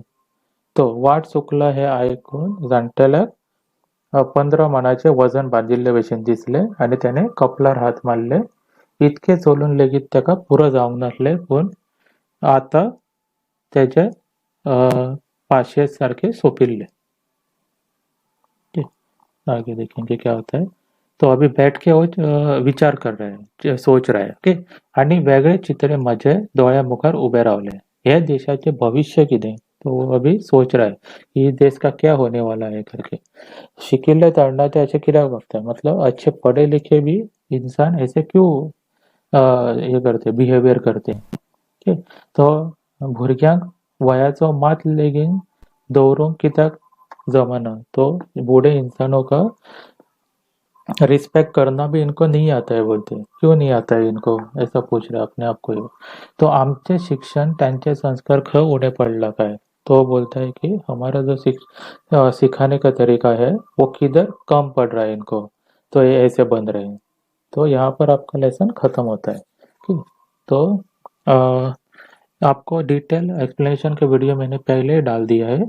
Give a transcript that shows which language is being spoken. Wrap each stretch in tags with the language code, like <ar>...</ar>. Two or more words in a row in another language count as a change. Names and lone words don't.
<kok>तो वाट चुकला हें आयकून जाणटेल्याक 15 मणाचें वजन बांदिल्ले भशेन दिसलें आनी त्याने कपलार हात मारले. इतकें चलून लेगीत ताका पुरो जावंक नासलें पूण आतां तेचे पाशे सारके सोंपिल्ले.</kok> <hi>ठीक. आगे देखेंगे क्या होता है. तो अभी बैठ के वो विचार कर रहा है, सोच रहा है. ओके.</hi> <kok>आणि वेगळे चित्र म्हजे दोळ्या मुखार उबे रावले. हे देशाचे भविष्य कितें.</kok> <hi>तो वो अभी सोच रहा है कि देश का क्या होने वाला है करके.</hi> <kok>शिकिल्ले तरणाटे अशे कित्याक वागता.</kok> <hi>मतलब अच्छे पढ़े लिखे भी इंसान ऐसे क्यों ये करते बिहेवियर करते. ठीक.</hi> <kok>तो भुरग्यांक वयाचो मात लेगीन दवरूंक कित्याक जमना.</kok> <hi>तो बूढ़े इंसानों का रिस्पेक्ट करना भी इनको नहीं आता है बोलते. क्यों नहीं आता है इनको, ऐसा पूछ रहा है अपने आप को ये.</hi> <kok>तो आमचे शिक्षण त्यांचे संस्कार खंय उणे पडला काय.</kok> <hi>तो बोलता है कि हमारा जो सिखाने का तरीका है वो किधर कम पड़ रहा है इनको, तो ये ऐसे बन रहे हैं. तो यहाँ पर आपका लेसन खत्म होता है. ठीक. तो अ, आपको</hi> <en>detail explanation</en> <hi>का वीडियो मैंने पहले ही डाल दिया है.</hi>